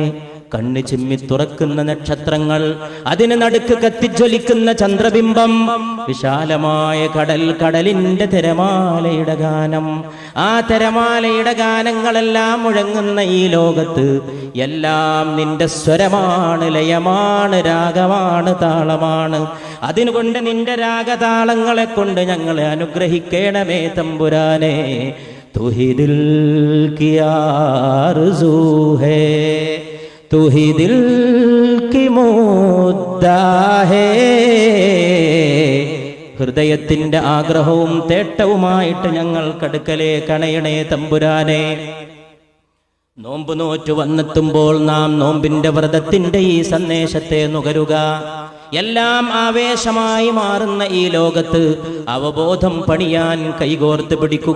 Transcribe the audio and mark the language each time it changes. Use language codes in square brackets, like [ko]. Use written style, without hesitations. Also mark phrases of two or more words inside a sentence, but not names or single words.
[ml] കണ്ണ് ചിമ്മി തുറക്കുന്ന നക്ഷത്രങ്ങൾ, അതിന് നടുക്ക് കത്തിജ്വലിക്കുന്ന ചന്ദ്രബിംബം, വിശാലമായ കടൽ, കടലിന്റെ തിരമാലയുടെ ഗാനം, ആ തിരമാലയുടെ ഗാനങ്ങളെല്ലാം മുഴങ്ങുന്ന ഈ ലോകത്ത് എല്ലാം നിന്റെ സ്വരമാണ്, ലയമാണ്, രാഗമാണ്, താളമാണ്. അതിനുകൊണ്ട് നിന്റെ രാഗതാളങ്ങളെ കൊണ്ട് ഞങ്ങളെ അനുഗ്രഹിക്കണമേ തമ്പുരാനെ. [ur] तू ही दिल की आरज़ू है, तू ही दिल की मुद्दा है, [ml] ഹൃദയത്തിന്റെ ആഗ്രഹവും തേട്ടവുമായിട്ട് ഞങ്ങൾക്കടുക്കലേക്ക് അണയണേ തമ്പുരാനെ. നോമ്പ് നോറ്റു വന്നെത്തുമ്പോൾ നാം നോമ്പിന്റെ വ്രതത്തിന്റെ ഈ സന്ദേശത്തെ നുകരുക. എല്ലാം ആവേശമായി മാറുന്ന ഈ ലോകത്ത് അവബോധം പണിയാൻ കൈകോർത്ത് പിടിക്കുക.